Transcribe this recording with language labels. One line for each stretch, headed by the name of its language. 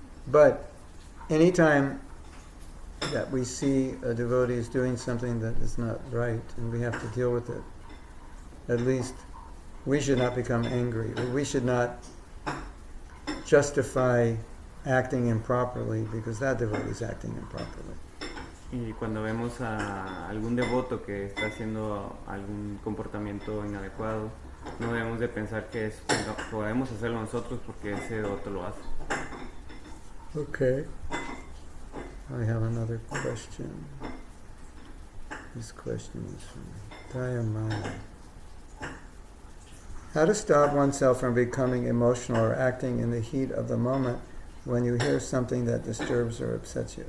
English: But anytime that we see a devotee is doing something that is not right and we have to deal with it, at least we should not become angry. We should not justify acting improperly because that devotee is acting improperly.
Spanish: Y cuando vemos a algún devoto que está haciendo algún comportamiento inadecuado, no debemos de pensar que podemos hacerlo nosotros porque ese devoto lo hace.
English: Okay. I have another question. This question is from Dayamaya. How to stop oneself from becoming emotional or acting in the heat of the moment when you hear something that disturbs or upsets you?